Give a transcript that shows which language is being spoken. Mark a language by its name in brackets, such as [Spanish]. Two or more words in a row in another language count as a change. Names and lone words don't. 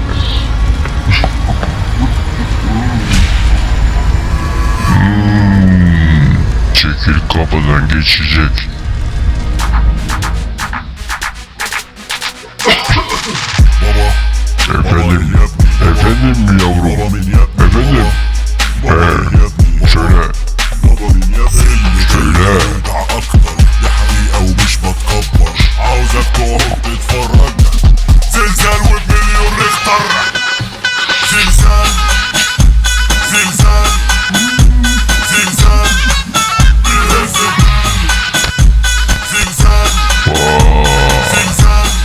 [Turkish] Çekil kapıdan geçecek. Efendim, efendim yavrum, efendim. Söyle, söyle. [Arabic] اكتر دي حقيقة ومش بتكبر عاوزك تقعد تتفرج زلزال وبمليون ريختر زلزال زلزال زلزال زلزال زلزال